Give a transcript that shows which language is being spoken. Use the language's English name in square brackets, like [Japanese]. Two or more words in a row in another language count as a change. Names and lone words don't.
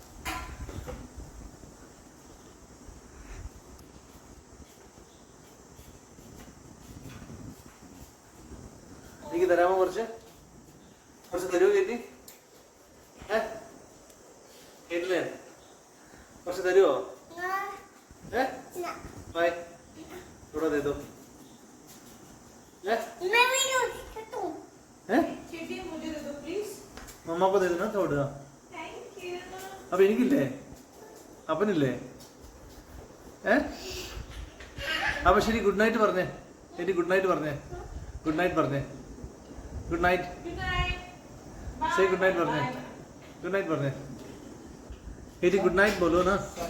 [Malayalam] എനിക്ക് തരാമോ? കുറച്ച് തരുമോ കേറ്റി? കേട്ടില്ലേ? കുറച്ച് തരുമോ? [Hindi] थोड़ा दे दो. मम्मा को दे देना थोड़ा. [Malayalam] अब എനിക്കില്ലേ? അപ്പനില്ലേ? അപ്പൊ ശരി, [English] good night [Malayalam] പറഞ്ഞേ. ശരി, [English] good night [Malayalam] പറഞ്ഞേ. [English] good night [Malayalam] പറഞ്ഞേ. [English] good night. [Malayalam] ശരി, [English] good night [Malayalam] പറഞ്ഞേ. [English] good night [Malayalam] പറഞ്ഞേ. ശരി, [English] good night [Malayalam] ബോലോ.